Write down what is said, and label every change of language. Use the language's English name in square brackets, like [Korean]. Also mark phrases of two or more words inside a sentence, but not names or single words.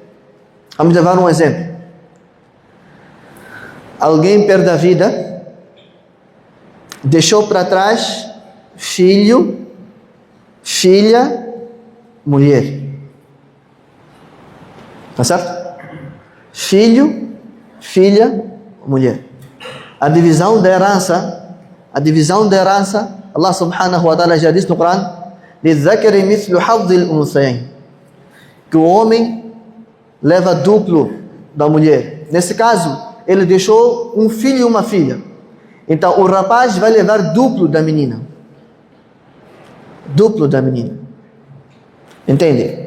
[Portuguese] Alguém perde a vida, deixou para trás filho, filha, mulher. Está certo? Filho, filha, mulher. A divisão da herança, [Arabic] الله سبحانه وتعالى [Portuguese] já diz no Corão, [Arabic] لِلذَّكَرِ مِثْلُ حَظِّ الْأُنْثَيَيْنِ, [Portuguese] que o homem leva duplo da mulher. Nesse caso, ele deixou um filho e uma filha. Então, o rapaz vai levar duplo da menina. Duplo da menina. Entende?